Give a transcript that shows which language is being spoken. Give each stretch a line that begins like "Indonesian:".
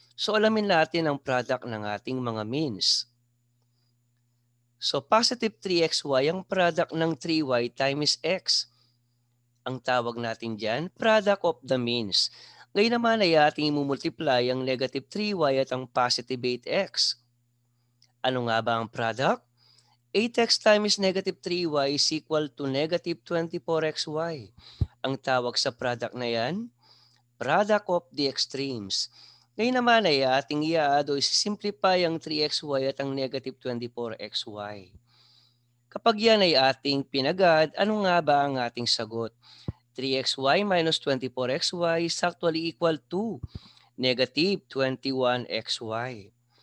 Filipino: So alamin natin ang product ng ating mga means. So positive 3xy ang product ng 3y times x. Ang tawag natin dyan, product of the means. Ngayon naman ay ating imumultiply ang negative 3y at ang positive 8x. Ano nga ba ang product?
English: 8x times negative 3y is equal to negative 24xy.
Filipino: Ang tawag sa product na yan, product of the extremes. Ngayon naman ay ating i-add o simplify ang 3xy at ang negative 24xy. Kapag yan ay ating pinagad, ano nga ba ang ating sagot?
English: 3xy minus 24xy is actually equal to negative 21xy.